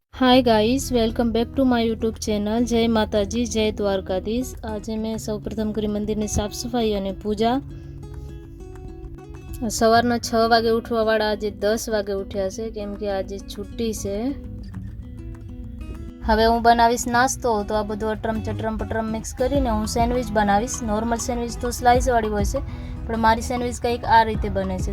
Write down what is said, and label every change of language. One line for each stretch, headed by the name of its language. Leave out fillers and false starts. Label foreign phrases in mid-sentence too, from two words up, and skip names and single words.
English: Hi guys, welcome back to my YouTube channel.
Gujarati: જય માતાજી, જય દ્વારકાધીશ। આજ મેં સૌ પ્રથમ કરી મંદિર ને સાફ સફાઈ અને પૂજા। સવારના 6 વાગે ઉઠવાવાળા આજ 10 વાગે ઉઠ્યા છે કેમ કે આજ છુટ્ટી છે। હવે હું બનાવીશ નાસ્તો, તો આ બધું અટરમ ચટરમ પટરમ મિક્સ કરીને હું સેન્ડવિચ બનાવીશ।
English: normal sandwich
Gujarati: તો સ્લાઇસ વાળી હોય છે, પણ મારી સેન્ડવિચ કંઈક આ રીતે બને છે।